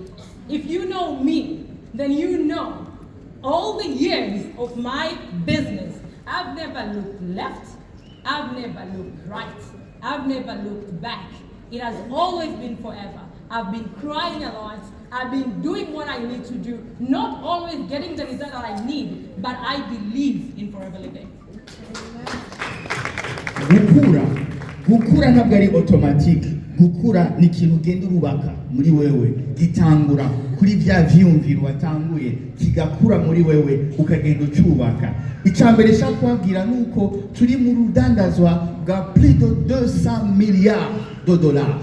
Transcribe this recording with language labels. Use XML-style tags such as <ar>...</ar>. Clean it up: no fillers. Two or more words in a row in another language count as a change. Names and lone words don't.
<en>If you know me, then you know all the years of my business, I've never looked left, I've never looked right, I've never looked back. It has always been forever. I've been crying a lot, I've been doing what I need to do, not always getting the result that I need, but I believe in forever living.</en> <rn>gukura ntabwo ari automatique. Gukura ni ikintu ugenda urubaka muri wewe, gitangura kuri bya vyumviro watanguye, kigakura muri wewe ukagenda ucubaka. Icambere nshaka kubabwira nuko turi mu rudandazwa bwa</rn> <fr>plus de 200 milliards de dollars.</fr>